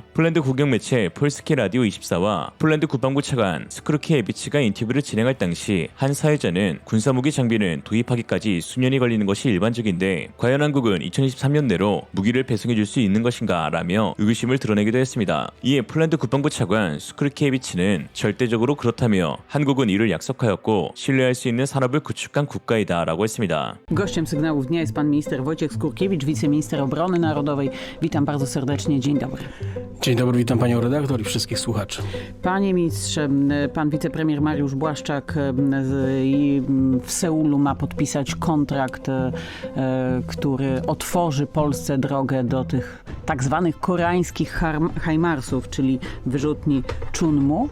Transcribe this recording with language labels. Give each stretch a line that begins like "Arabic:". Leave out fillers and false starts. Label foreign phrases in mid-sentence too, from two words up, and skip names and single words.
Korean: 폴란드 국영 매체 폴스키 라디오 24와 폴란드 국방부 차관 스크루키에비치가 인터뷰를 진행할 당시 한 사회자는 군사무기 장비는 도입하기까지 수년이 걸리는 것이 일반적인데 과연 한국은 2023년 내로 무기를 배송해줄 수 있는 것인가 라며 의구심을 드러내기도 했습니다. 이에 폴란드 국방부 차관 스크루키에비치는 절대적으로 그렇다며 한국은 이를 약속하였고 신뢰할 수 있는 산업을 구축한 국가이다 라고 했습니다.
Polish: Gościem sygnałów dnia jest pan minister Wojciech Skurkiewicz, wiceminister obrony narodowej. Witam bardzo serdecznie. Dzień dobry. Dzień dobry, witam panią redaktor i wszystkich słuchaczy. Panie ministrze, pan wicepremier Mariusz Błaszczak w Seulu ma podpisać kontrakt, który otworzy Polsce drogę do tych tak zwanych koreańskich HIMARS-ów, czyli wyrzutni Chunmoo.